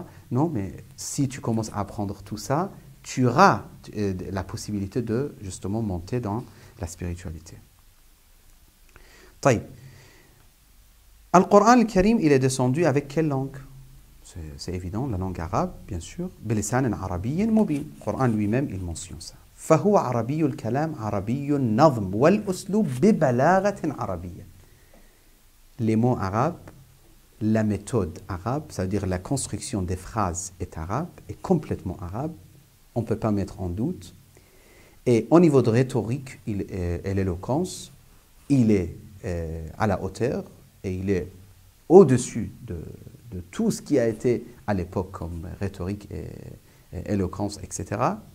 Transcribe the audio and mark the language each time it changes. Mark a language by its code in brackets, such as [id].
[fr] Non, mais si tu commences à apprendre tout ça, tu auras la possibilité de justement monter dans la spiritualité. [ar] طيب. [fr] Al-Qur'an al-Karim, il est descendu avec quelle langue? C'est évident, la langue arabe, bien sûr. [ar] بلسان عربي مبين. [fr] Le Coran lui-même, il mentionne ça. [ar] فهو عربي الكلام عربي النظم والأسلوب ببلاغة عربية. [fr] Les mots arabes, la méthode arabe, ça veut dire la construction des phrases est arabe, est complètement arabe. On ne peut pas mettre en doute. Et au niveau de rhétorique et l'éloquence, il est à la hauteur et il est au-dessus de tout ce qui a été à l'époque comme rhétorique et éloquence, etc.